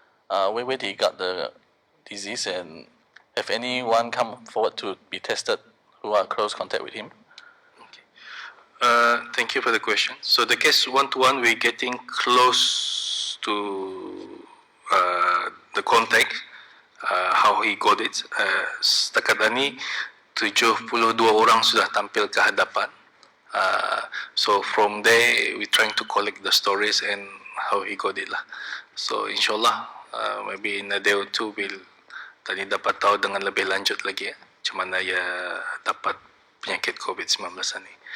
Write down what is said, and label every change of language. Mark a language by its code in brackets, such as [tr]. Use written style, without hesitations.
[en] Where he got the disease, and have anyone come forward to be tested who are close contact with him? Okay. Thank you for the question. So the case 121, we're getting close to the contact, how he got it. [ms] Setakat ini 72 orang sudah tampil ke hadapan [en] So from there, we trying to collect the stories and how he got it lah. [ms] So insyaAllah, [en] maybe in a day or two, [ms] tadi dapat tahu dengan lebih lanjut lagi macam mana ia dapat penyakit COVID-19 ni.